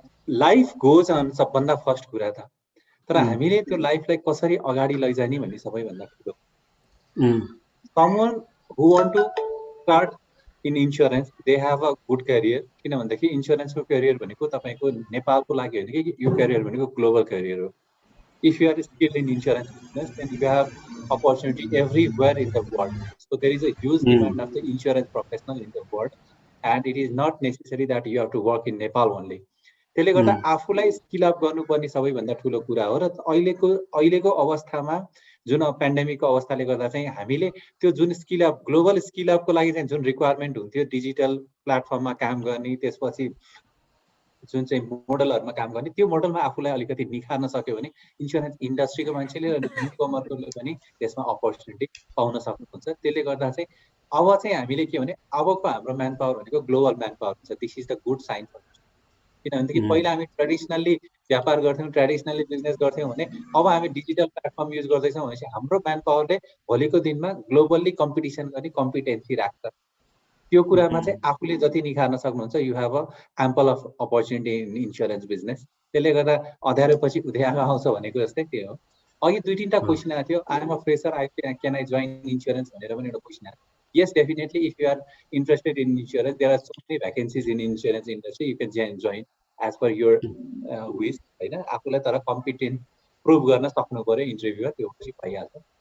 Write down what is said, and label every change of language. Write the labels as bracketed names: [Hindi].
[English] life goes on [Nepali] सबभन्दा first कुरा त, तर हामीले त्यो लाइफलाई कसरी अगाडि लैजाने भन्ने सबैभन्दा ठुलो। [English] Someone who want to start in insurance, they have a good career. [Nepali] किन भन्दाखेरि इन्सुरेन्सको करियर भनेको तपाईँको नेपालको लागि होइन कि यो करियर भनेको ग्लोबल करियर हो। [English] If you are skilled in insurance business, then you have opportunity everywhere in the world. So there is a huge demand of the insurance professional in the world, and it is not necessary that you have to work in Nepal only. [Nepali] त्यसले गर्दा आफूलाई skill up गर्नुपर्ने सबैभन्दा ठुलो कुरा हो। र अहिलेको अवस्थामा जुन पेन्डेमिकको अवस्थाले गर्दा चाहिँ हामीले त्यो जुन स्किल अप, ग्लोबल स्किल अपको लागि चाहिँ जुन रिक्वायरमेन्ट हुन्थ्यो, डिजिटल प्लेटफर्ममा काम गर्ने, त्यसपछि जुन चाहिँ मोडलहरूमा काम गर्ने, त्यो मोडलमा आफूलाई अलिकति निखार्न सक्यो भने इन्सुरेन्स इन्डस्ट्रीको मान्छेले र न्युकमरले पनि त्यसमा अपर्च्युनिटी पाउन सक्नुहुन्छ। त्यसले गर्दा चाहिँ अब चाहिँ हामीले के भने अबको हाम्रो म्यान पावर भनेको ग्लोबल म्यान पावर हुन्छ। [English] This is the good sign. [Nepali] किनभनेदेखि पहिला हामी ट्रेडिसनल्ली व्यापार गर्थ्यौँ, ट्रेडिसनल्ली बिजनेस गर्थ्यौँ भने अब हामी डिजिटल प्लेटफर्म युज गर्दैछौँ भनेपछि हाम्रो म्यान पावरले भोलिको दिनमा ग्लोबल्ली कम्पिटिसन गर्ने कम्पिटेन्सी राख्छ। त्यो कुरामा चाहिँ आफूले जति निखार्न सक्नुहुन्छ, [English] You have a ample of opportunity in insurance business. [Nepali] त्यसले गर्दा अँध्यारोपछि उद्यालो आउँछ भनेको जस्तै त्यो हो। अघि 2-3टा क्वेसन आएको थियो, [English] I am a fresher, can I join insurance [Nepali] भनेर पनि एउटा क्वेसन आएको। [English] Yes, definitely. If you are interested in insurance, there are so many vacancies in insurance industry. You can join as per your [Nepali] विस होइन, आफूलाई तर competent prove गर्न सक्नु पर्यो इन्टरभ्यूमा, त्यो पछि भइहाल्छ।